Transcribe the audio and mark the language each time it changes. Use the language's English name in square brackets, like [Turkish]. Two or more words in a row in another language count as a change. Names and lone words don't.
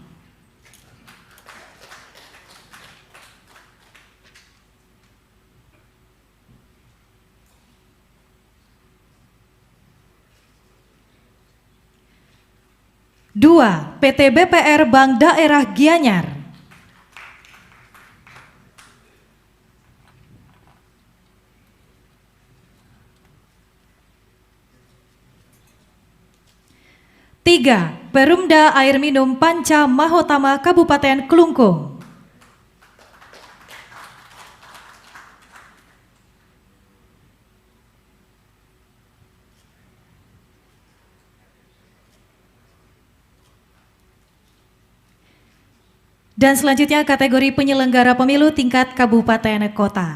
[Indonesian] Dua, PT BPR Bank Daerah Gianyar. Tiga, Perumda Air Minum Panca Mahotama Kabupaten Klungkung. Dan selanjutnya kategori penyelenggara pemilu tingkat kabupaten kota.